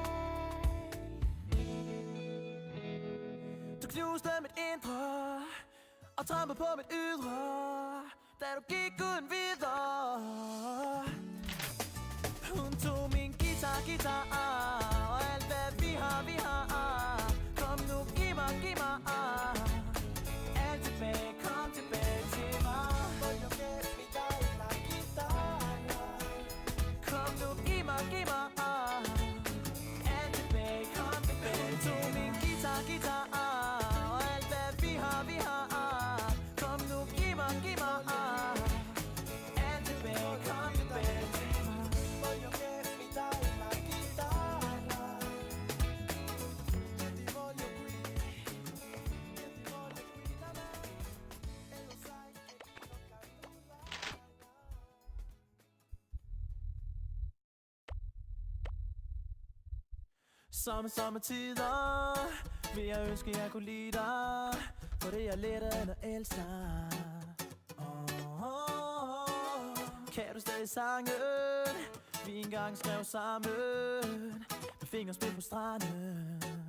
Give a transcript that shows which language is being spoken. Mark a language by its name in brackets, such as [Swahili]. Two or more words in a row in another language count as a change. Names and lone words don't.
[Danish] Du knuste mit indre, og trampede på mit ydre, da du gik uden videre. Hun tog min guitar, og alt hvad vi har. Kom nu, giv mig alt tilbage, kom tilbage til mig. [Italian] Voglio che mi dai la chitarra. [Danish] Kom nu, giv mig alt tilbage, kom tilbage. Hun tog min guitar, og alt hvad vi har. Kom nu, giv mig alt tilbage, kom tilbage til mig. [Italian] Voglio che mi dai la chitarra. Io ti voglio qui. Io ti voglio qui da me. E lo sai che io canto la la. [Danish] Sommetider vil jeg ønske, jeg kunne lide dig, for det er lettere end at elske dig. Kan du stadig sangen, vi engang skrev sammen, med fingerspil på stranden.